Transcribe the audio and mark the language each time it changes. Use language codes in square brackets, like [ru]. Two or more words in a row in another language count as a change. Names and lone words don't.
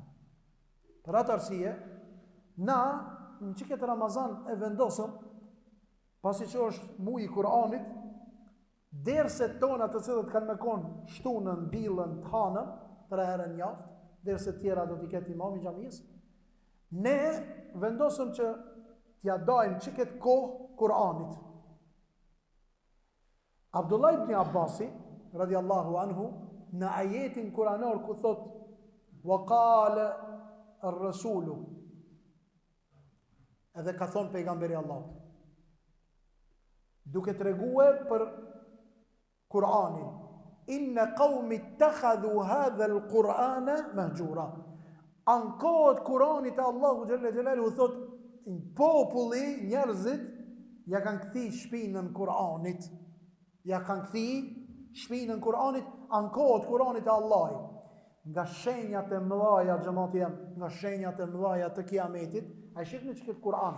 [sq] Për atë arsye, na, në që këtë Ramazan e vendosëm, pasi që është mu i Kur'anit, derset tona të cilët kanë me konë shtunën, bilën, të hanën, 3 herë në javë, derse tjera do t'i ketë imam i xhamisë, ne vendosëm që t'ja dajmë që këtë kohë Kur'anit. Abdullah ibn Abbasi [ar] رضي الله عنه [sq] në ajetin kuranor ku thot [ar] وقال الرسول, [sq] edhe ka thonë pejgamberi Allahut, duke tregue për Kur'anin, [ar] إن قومي اتخذوا هذا القرآن مهجورا. [sq] Ankohet Kur'anit e Allahu [ar] جل جلاله [sq] thot populli, njerëzit ja kanë kthi shpinën Kur'anit. Ja kanë kthi shpinën Kur'anit, ankohet Kur'anit e Allahit. Nga shenjat e mëdha xhamati jam, nga shenjat e mëdha të kiametit, ai shihni çka Kur'an.